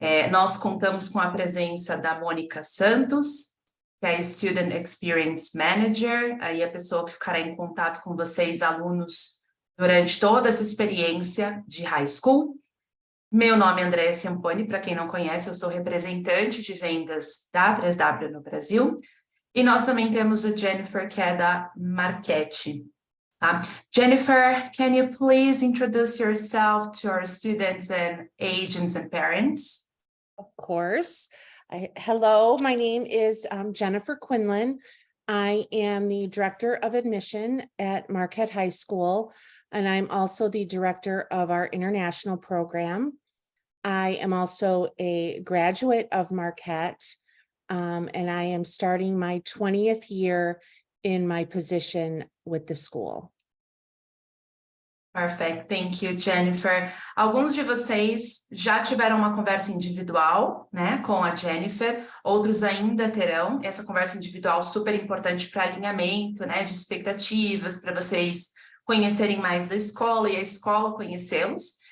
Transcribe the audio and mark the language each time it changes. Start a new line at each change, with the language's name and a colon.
Portuguese: Nós contamos com a presença da Mônica Santos, que é a Student Experience Manager, aí a pessoa que ficará em contato com vocês, alunos, durante toda essa experiência de high school. Meu nome é Andréa Ciamponi, para quem não conhece, eu sou representante de vendas da 3W no Brasil, e nós também temos a Jennifer, que é da Marquette.
English: Jennifer, can you please introduce yourself to our students and agents and parents? Of course. Hello, my name is Jennifer Quinlan. I am the Director of Admission at Marquette High School, and I'm also the Director of our International Program. I am also a graduate of Marquette, and I am starting my 20th year in my position with the school. Perfect, thank you, Jennifer.
Portuguese: Alguns de vocês já tiveram uma conversa individual, né, com a Jennifer, outros ainda terão essa conversa individual super importante para alinhamento, né, de expectativas, para vocês conhecerem mais da escola e a escola conhecê-los.